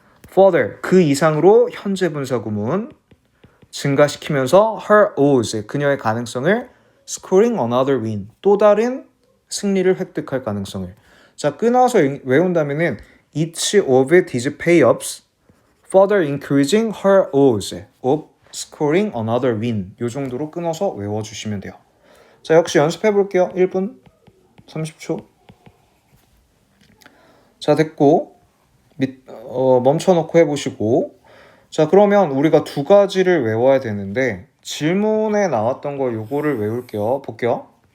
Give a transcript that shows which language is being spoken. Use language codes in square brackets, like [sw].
[en] Further, [ko] 그 이상으로 현재 분사구문 증가시키면서 [en] her odds, [ko] 그녀의 가능성을 [en] scoring another win, [ko] 또 다른 승리를 획득할 가능성을. 자, 끊어서 외운다면은 [en] each of these pay-ups further increasing her odds of scoring another win. [ko] 요 정도로 끊어서 외워주시면 돼요. 자, 역시 연습해볼게요. 1분 30초. 자, 됐고 멈춰놓고 해보시고 자, 그러면 우리가 두 가지를 외워야 되는데 질문에 나왔던 거 요거를 외울게요. 볼게요.